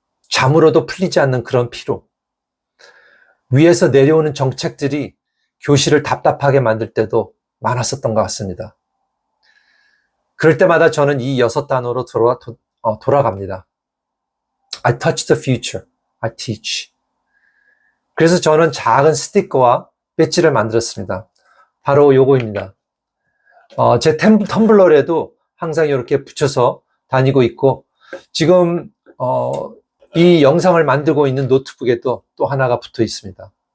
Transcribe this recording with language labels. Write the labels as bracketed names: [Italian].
[Korean] 잠으로도 풀리지 않는 그런 피로. 위에서 내려오는 정책들이 교실을 답답하게 만들 때도 많았었던 것 같습니다. 그럴 때마다 저는 이 6단어로 돌아갑니다. [English] I touch the future, I teach. [Korean] 그래서 저는 작은 스티커와 배지를 만들었습니다. 바로 요거입니다. 제 텀블러에도 항상 이렇게 붙여서 다니고 있고, 지금 이 영상을 만들고 있는 노트북에도 또 하나가 붙어 있습니다.